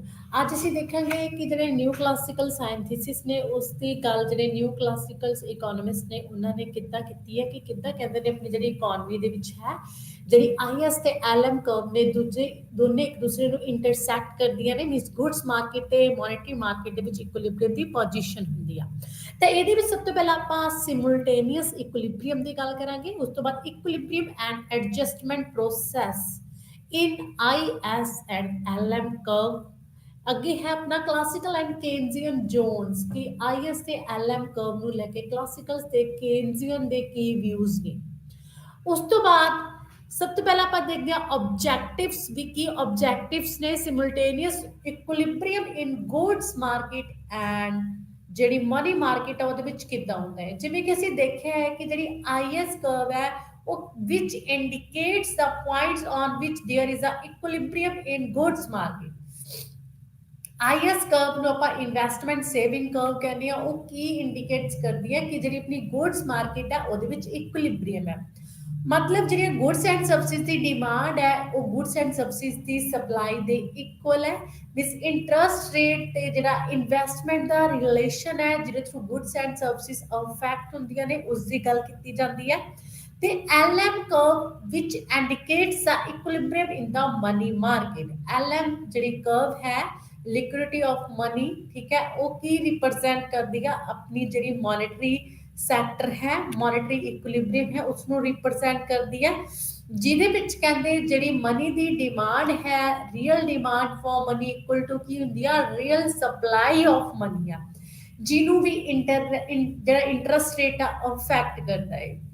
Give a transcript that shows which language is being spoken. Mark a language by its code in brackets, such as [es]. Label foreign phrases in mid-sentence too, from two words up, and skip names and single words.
[pa] ਅੱਜ ਅਸੀਂ ਦੇਖਾਂਗੇ ਕਿ ਜਿਹੜੇ [en] new classical scientist [pa] ਨੇ ਉਸ ਦੀ ਗੱਲ ਜਿਹੜੇ [en] new classical economist [pa] ਨੇ ਉਹਨਾਂ ਨੇ ਕਿੱਦਾਂ ਕੀਤੀ ਹੈ ਕਿ ਕਿੱਦਾਂ ਕਹਿੰਦੇ ਨੇ ਆਪਣੀ ਜਿਹੜੀ ਇਕੋਨਮੀ ਦੇ ਵਿੱਚ ਹੈ ਜਿਹੜੀ ਆਈਐਸ ਤੇ [en] LM curve [pa] ਨੇ ਦੋਨੇ ਇੱਕ ਦੂਸਰੇ ਨੂੰ ਇੰਟਰਸੈਕਟ ਕਰਦੀਆਂ ਨੇ [en] means goods market [pa] ਤੇ [en] monetary market [pa] ਦੇ ਵਿੱਚ ਇਕੁਇਲਿਬਰੀਅਮ ਦੀ ਪੋਜੀਸ਼ਨ ਹੁੰਦੀ ਆ। ਤਾਂ ਇਹਦੇ ਵਿੱਚ ਸਭ ਤੋਂ ਪਹਿਲਾਂ ਆਪਾਂ [en] simultaneous equilibrium [pa] ਦੀ ਗੱਲ ਕਰਾਂਗੇ, ਉਸ ਤੋਂ ਬਾਅਦ [en] equilibrium and adjustment process in IS and LM curve. [pa] ਅੱਗੇ ਹੈ ਆਪਣਾ [en] classical and Keynesian zones [pa] ਕਿ IS ਤੇ [en] LM curve [pa] ਨੂੰ ਲੈ ਕੇ ਕਲਾਸੀਕਲ ਤੇ ਕੇਨਜ਼ੀਅਨ ਦੇ ਕੀ ਵਿਊਜ਼ ਨੇ। ਉਸ ਤੋਂ ਬਾਅਦ ਸਭ ਤੋਂ ਪਹਿਲਾਂ ਆਪਾਂ ਦੇਖਦੇ ਹਾਂ ਆਬਜੈਕਟਿਵਸ ਵੀ ਕੀ ਆਬਜੈਕਟਿਵਸ ਨੇ [en] simultaneous equilibrium in goods market and [pa] ਜਿਹੜੀ [en] money market [pa] ਆ ਉਹਦੇ ਵਿੱਚ ਕਿੱਦਾਂ ਹੁੰਦਾ ਹੈ। ਜਿਵੇਂ ਕਿ ਅਸੀਂ ਦੇਖਿਆ ਹੈ ਕਿ ਜਿਹੜੀ [en] IS curve ਹੈ which indicates the points on which there is a equilibrium in goods market। [pa] IS ਕਰਵ ਨੂੰ ਆਪਾਂ [en] investment saving curve [pa] ਕਹਿੰਦੇ ਆ। ਉਹ ਕੀ ਇੰਡੀਕੇਟਸ ਕਰਦੀ ਹੈ ਕਿ ਜਿਹੜੀ ਆਪਣੀ [en] goods market [pa] ਹੈ ਉਹਦੇ ਵਿੱਚ ਇਕੁਇਲਿਬਰੀਅਮ ਹੈ, ਮਤਲਬ ਜਿਹੜੀਆਂ [en] goods and services [pa] ਦੀ ਡਿਮਾਂਡ ਹੈ ਉਹ [en] goods and services [pa] ਦੀ ਸਪਲਾਈ ਦੇ ਇਕੁਅਲ ਹੈ। [en] miss interest rate [pa] ਤੇ ਜਿਹੜਾ ਇਨਵੈਸਟਮੈਂਟ ਦਾ ਰਿਲੇਸ਼ਨ ਹੈ ਜਿਹਦੇ ਥਰੂ [en] goods and services affect [pa] ਹੁੰਦੀਆਂ ਨੇ ਉਸ ਦੀ ਗੱਲ ਕੀਤੀ ਜਾਂਦੀ ਹੈ। [en] ਤੇ LM curve which indicates the equilibrium in the money market। LM ਜਿਹੜੀ curve ਹੈ liquidity of money, [pa] ਠੀਕ ਹੈ, ਉਹ ਕੀ ਰਿਪਰੈਜ਼ੈਂਟ ਕਰਦੀ ਹੈ ਆਪਣੀ ਜਿਹੜੀ [en] monetary sector [pa] ਹੈ [en] monetary equilibrium [pa] ਹੈ ਉਸ ਨੂੰ ਰਿਪਰੈਜ਼ੈਂਟ ਕਰਦੀ ਹੈ, ਜਿਹਦੇ ਵਿੱਚ ਕਹਿੰਦੇ ਜਿਹੜੀ ਮਨੀ ਦੀ ਡਿਮਾਂਡ ਹੈ [en] real demand for money equal to [pa] ਕੀ ਹੁੰਦੀ ਆ [en] real supply of money [pa] ਆ, ਜਿਹਨੂੰ ਵੀ ਜਿਹੜਾ [en] interest rate [pa] ਆ ਅਫੈਕਟ ਕਰਦਾ ਹੈ।